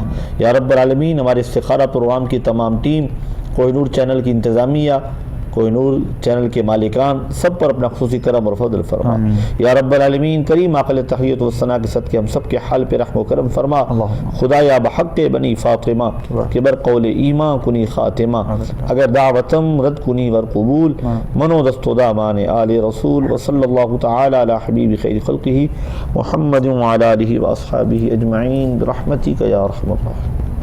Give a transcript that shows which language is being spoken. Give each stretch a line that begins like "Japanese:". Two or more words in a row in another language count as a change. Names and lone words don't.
Arabic: یا رب العالمین،
Urdu: ہمارے استخارہ پروگرام کی تمام ٹیم، کوہ نور چینل کی انتظامیہ، کوہ نور چینل کے مالکان سب پر اپنا خصوصی کرم اور فضل فرما۔
Arabic: یا رب العالمین
Urdu: کریم عاقل تحیت و ثنا کے صدقے ہم سب کے حال پہ رحم و کرم فرما۔
Persian: خدایا بحق بنی فاطمہ کہ بر قول ایمان کنی خاتمہ، اگر دعوتم رد کنی ور قبول، منو دست و دامان آل رسول،
Arabic: وصلی اللہ تعالی علی حبیب خیر خلقہ محمد وعلی آلہ واصحابہ اجمعین برحمتک یا ارحم الراحمین۔